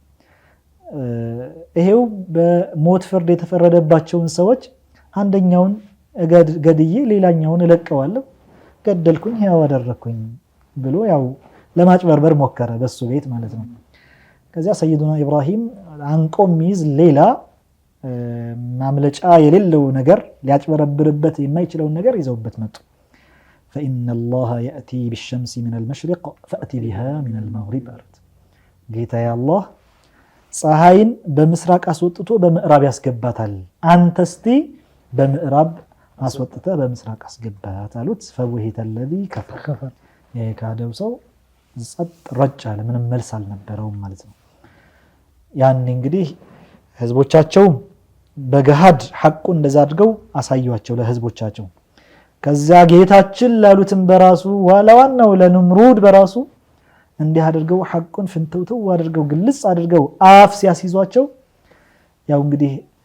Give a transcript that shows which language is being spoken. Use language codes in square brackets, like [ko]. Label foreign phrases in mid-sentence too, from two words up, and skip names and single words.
[am] ይሄው በሞት ፍርድ የተፈረደባቸውን ሰዎች አንደኛውን ገድዬ ሌላኛውን እለቀዋለሁ፣ ገደልኩኝ ህያው አደረኩኝ ብሎ ያው ለማጭበርበር ሞከረ በሱ ቤት ማለት ነው። ከዚያ ሰይዱና ኢብራሂም አንቆ የሚይዝ ሌላ ማምለጫ የሌለው ነገር ሊያጭበረብርበት የማይችለውን ነገር ይዘውበት መጡ። [ar] فإن الله يأتي بالشمس من المشرق فأتي بها من المغرب [am] አሉት። ጌታ ያላህ ፀሐይን በምስራቅ አስወጥቶ በምዕራብ ያስገባታል አንተ እስቲ በምዕራብ አስወጥተ በምስራቅ አስገባት አሉት [ar] فبهت الذي كفر [am] የካደው ሰው ጸጥ ረጭ አለ ምንም መልስ አልነበረውም ማለት ነው ያን እንግዲህ ህዝቦቻቸው በገሃድ ሐቁን እንደዛ አድርገው አሳዩአቸው ለህዝቦቻቸው ከዛ ጌታችን ላሉትም በራሱ ዋላዋናው ለንምሩድ በራሱ እንዲህ አድርገው ሐቁን ፍንተውተው አድርገው ግልጽ አድርገው አፍ ሲያስይዟቸው ያው እንግዲህ